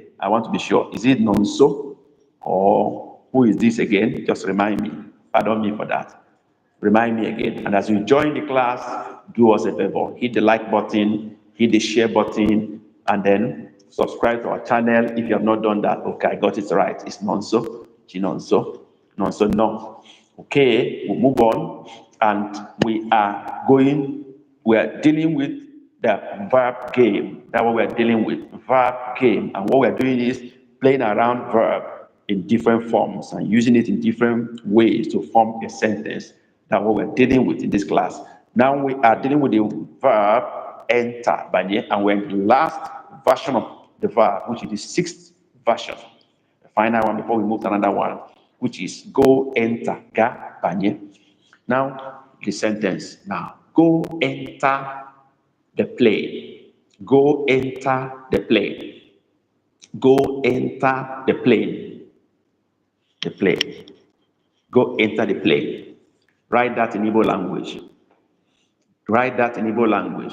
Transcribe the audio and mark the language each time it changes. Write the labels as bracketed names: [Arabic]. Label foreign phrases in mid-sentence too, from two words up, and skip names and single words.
[English] I want to be sure. Is it Nonso? Or who is this again? Just remind me. Pardon me for that. Remind me again. And as you join the class, do us a favor. Hit the like button, hit the share button, and then subscribe to our channel if you have not done that. Okay, I got it right. It's Nonso. Chinonso. Nonso, no. Okay, we'll move on. And we are dealing with the verb game. That's what we're dealing with, verb game. And what we're doing is playing around verb in different forms and using it in different ways to form a sentence. That's what we're dealing with in this class. Now we are dealing with the verb enter, and we're in the last version of the verb, which is the sixth version. The final one before we move to another one, which is go enter, [Igbo] ga, banye. [English] Now, the sentence now. Go enter the plane. Go enter the plane. Go enter the plane. The plane. Go enter the plane. Write that in Igbo language. Write that in Igbo language.